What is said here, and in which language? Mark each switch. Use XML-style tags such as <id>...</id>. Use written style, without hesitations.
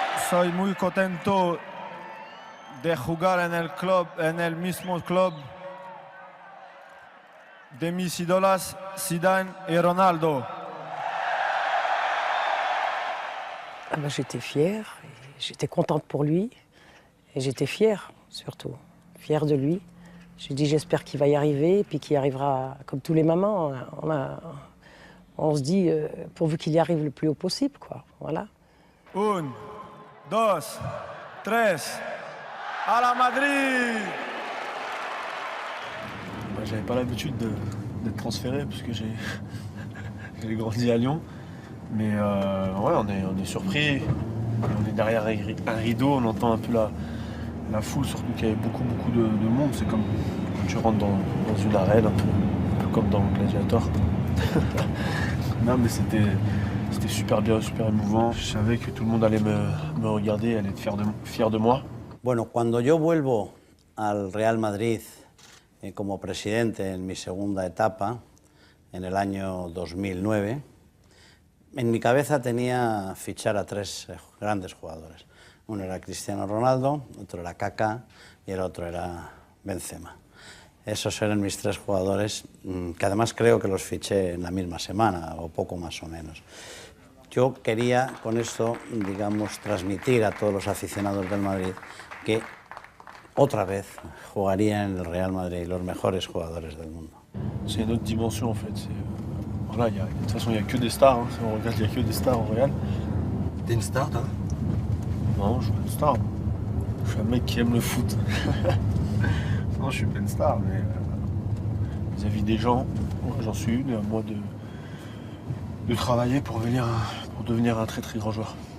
<es>Soy muy contento de jugar en el mismo club de mis ídolos Zidane et Ronaldo.</es> <fr>Ah ben, j'étais fière, j'étais contente pour lui et j'étais fière surtout, fière de lui. J'ai dit j'espère qu'il va y arriver et puis qu'il y arrivera comme tous les mamans. On se dit pourvu qu'il y arrive le plus haut possible, quoi. Voilà. 1, 2, 3, à la Madrid! J'avais pas l'habitude d'être transféré parce que j'ai grandi à Lyon. Mais ouais, on est surpris. On est derrière un rideau, on entend un peu la foule, surtout qu'il y avait beaucoup de monde. C'est comme quand tu rentres dans une arène, un peu comme dans Gladiator. Non, mais c'était super bien, super émouvant. Je savais que tout le monde allait me regarder, allait être fier de moi.</fr> <es>Bueno, cuando yo vuelvo al Real Madrid como presidente en mi segunda etapa, en el año 2009, en mi cabeza tenía fichar a 3 grandes jugadores. Uno era Cristiano Ronaldo, otro era Kaká y el otro era Benzema. Esos eran mis 3 jugadores, que además creo que los fiché en la misma semana, o poco más o menos. Yo quería con esto, digamos, transmitir a todos los aficionados del Madrid que otra vez jugarían en el Real Madrid los mejores jugadores del mundo.</es> <fr>C'est une autre dimension en fait. Voilà, de toute façon, il n'y a que des stars. Hein. Si on regarde, il n'y a que des stars au Real. T'es une star, toi? Non, je suis pas une star. Je suis un mec qui aime le foot. Non, je suis pas une star, mais vis-à-vis des gens, j'en suis une, et à moi de travailler pour devenir un très grand joueur.</fr>